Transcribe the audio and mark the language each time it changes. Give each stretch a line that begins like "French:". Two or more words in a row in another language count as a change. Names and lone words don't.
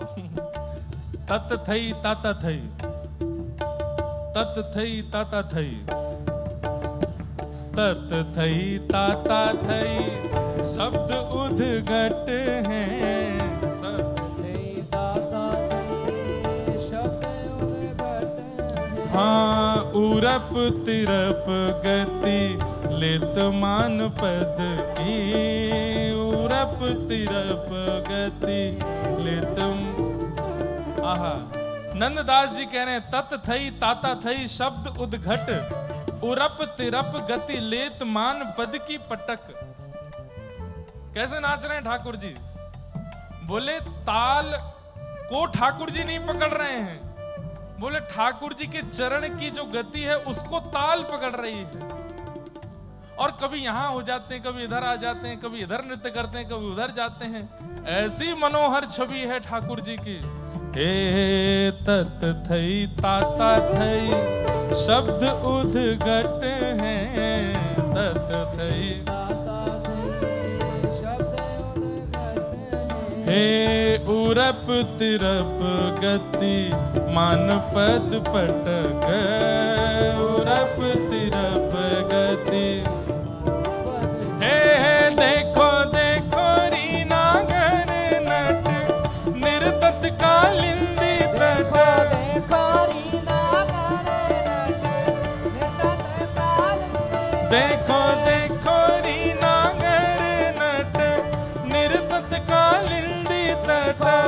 Hindi: तत थई ताता थई, तत थई ताता थई, तत थई ताता थई शब्द उद्घट हैं। हाँ, उरप तिरप गति लित मान पद की। उरप तिरप गति लित। आहा, नंददास जी कह रहे हैं तत थई ताता थई शब्द उद्घट, उरप तिरप गति लेत मान पद की पटक। कैसे नाच रहे हैं ठाकुर जी? बोले ताल को ठाकुर जी नहीं पकड़ रहे हैं, बोले ठाकुर जी के चरण की जो गति है उसको ताल पकड़ रही है। और कभी यहां हो जाते हैं, कभी इधर आ जाते हैं, कभी इधर नृत्य करते हैं, कभी उधर जाते हैं। ऐसी मनोहर छवि है ठाकुर जी की। हे तत थई ताता थई शब्द उद्घट हैं। तत थई हे उरप तिरप गति मान पद पटक। उरप तिरप गति। हे देखो देखो रीना गर नट निर्तत कालिंदी तट। देखो देखो रीना गर नट निर्तत कालिंदी तट।